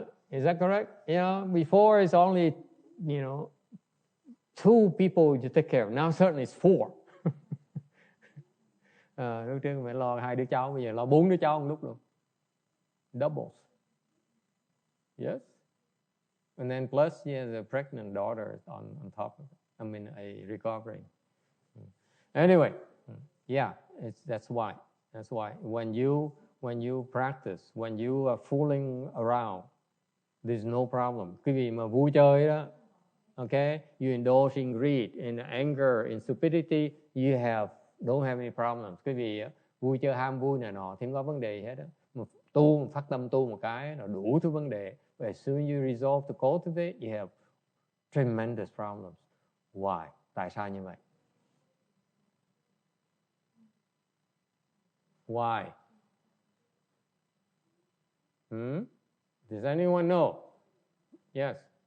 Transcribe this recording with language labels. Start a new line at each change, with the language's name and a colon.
English: Is that correct? Before it's only, 2 people you take care of. Now certainly it's 4.
Vietnamese: Lúc trước phải lo 2 đứa cháu, bây giờ lo 4 đứa cháu một lúc luôn.
English: Doubles. Yes. And then plus, the pregnant daughter is on top of it. I mean, a recovering. Anyway, that's why. That's why when you practice, when you are fooling around, there's no problem.
Vietnamese: Quý vị mà vui chơi đó,
English: okay, you indulge in greed, in anger, in stupidity, you don't have any problems.
Vietnamese: Quý vị vui chơi ham vui này nọ thì không có vấn đề hết đó. Phát tâm tu một cái là đủ thứ vấn đề.
English: But as soon as you resolve to cultivate, you have tremendous problems. Why?
Vietnamese: Tại sao như vậy?
English: Why? Does anyone know? Yes.